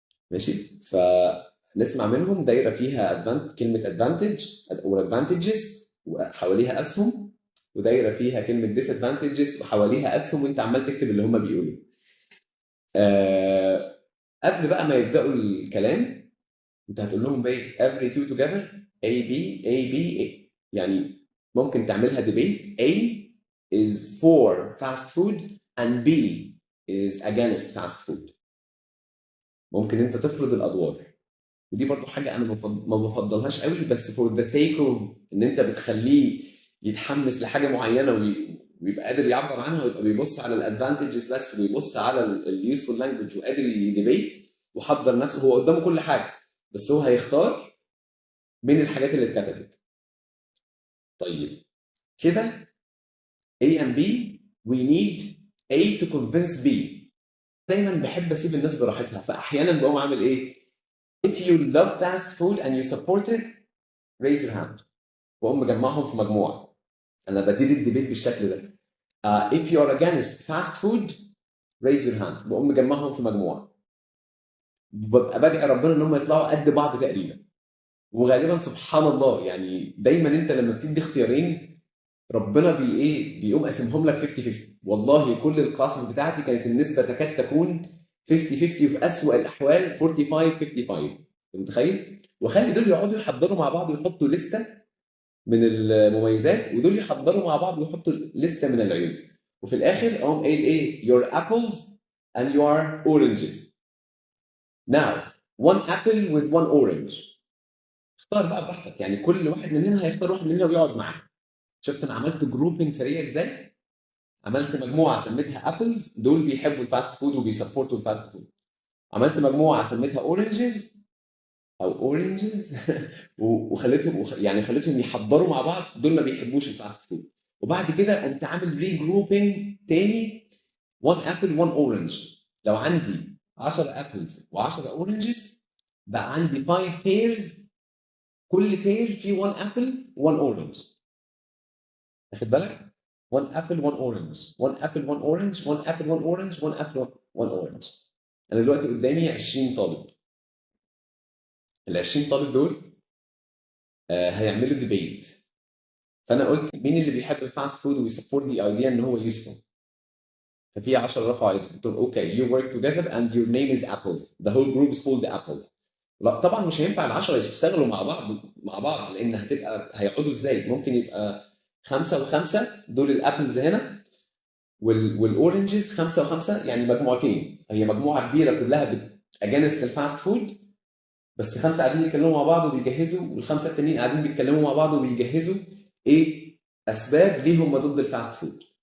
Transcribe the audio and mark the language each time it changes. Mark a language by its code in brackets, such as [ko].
[ar] ماشي، فنسمع منهم دايره فيها كلمه ادفانتج او ادفانتجز وحواليها اسهم، ودايره فيها كلمه ديس ادفانتجز وحواليها اسهم، وانت عمال تكتب اللي هم بيقولوا. قبل بقى ما يبداوا الكلام انت هتقول لهم بقى [en] every two together A B A [ar] B A. يعني ممكن تعملها debate. [en] A is for fast food and B is against fast food. [ar] ممكن انت تفرض الادوار، ودي برضو حاجه انا ما بفضلهاش قوي، بس [en] for the sake of [ar] ان انت بتخليه يتحمس لحاجه معينه ويبقى قادر يعبر عنها، ويبقى بيبص على الادفانتجز بس ويبص على اليوسفول لانجوج وقادر يديبيت وحضر نفسه. هو قدامه كل حاجه بس هو هيختار من الحاجات اللي اتكتبت. طيب كده [en] A and B we need A to convince B. [ar] دايما بحب اسيب الناس براحتها، فاحيانا بقوم عامل ايه؟ [en] if you love fast food and you support it raise your hand، [ar] واقوم مجمعهم في مجموعه. انا بدير الديبيت بالشكل ده. [en] if you are against fast food raise your hand، [ar] بقوم مجمعهم في مجموعه. ببقى بدعي ربنا ان هم يطلعوا قد بعض تقريبا، وغالبا سبحان الله يعني دايما انت لما بتدي اختيارين ربنا بيقوم قاسمهم لك 50-50. والله كل الكلاسز بتاعتي كانت النسبه تكاد تكون 50-50، وفي اسوأ الاحوال 45-55. انت متخيل؟ وخلي دول يقعدوا يحضروا مع بعض ويحطوا لسته من المميزات، ودول يحضروا مع بعض ويحطوا لسته من العيوب، وفي الاخر اقوم قايل ايه؟ [en] your apples and your oranges. now one apple with one orange. [ar] اختار بقى براحتك يعني، كل واحد من هنا هيختار واحد من هنا ويقعد معاه. شفت انا عملت جروبنج سريع ازاي؟ عملت مجموعه سميتها ابلز، دول بيحبوا الفاست فود وبيسبورتوا الفاست فود. عملت مجموعه سميتها اورنجز او اورنجز وخليتهم يعني خليتهم يحضروا مع بعض، دول ما بيحبوش الفاست فود. وبعد كده قمت عامل ري جروبنج تاني 1 ابل 1 اورنج. لو عندي 10 ابلز و10 اورنجز بقى عندي 5 بيرز، كل بير فيه 1 ابل 1 اورنج. واخد بالك؟ 1 ابل 1 اورنج 1 ابل 1 اورنج 1 ابل 1 اورنج 1 ابل 1 اورنج. انا دلوقتي قدامي 20 طالب. ال 20 طالب دول هيعملوا ديبيت. فانا قلت مين اللي بيحب الفاست فود ويسبورت دي ايديا ان هو يوسفول؟ ففي 10 رفعوا ايدهم. قلت لهم اوكي [en] you work together and your name is apples the whole group is called the apples. [ar] لا طبعا مش هينفع ال10 يشتغلوا مع بعض لان هيقعدوا ازاي؟ ممكن يبقى 5 و5 دول الابلز هنا، والاورنجز 5 و5 يعني مجموعتين. هي مجموعه كبيره كلها اجانست الفاست فود، بس 5 قاعدين يتكلموا مع بعض وبيجهزوا، والخمسه التانيين قاعدين بيتكلموا مع بعض وبيجهزوا ايه اسباب ليه هم ضد الفاست فود.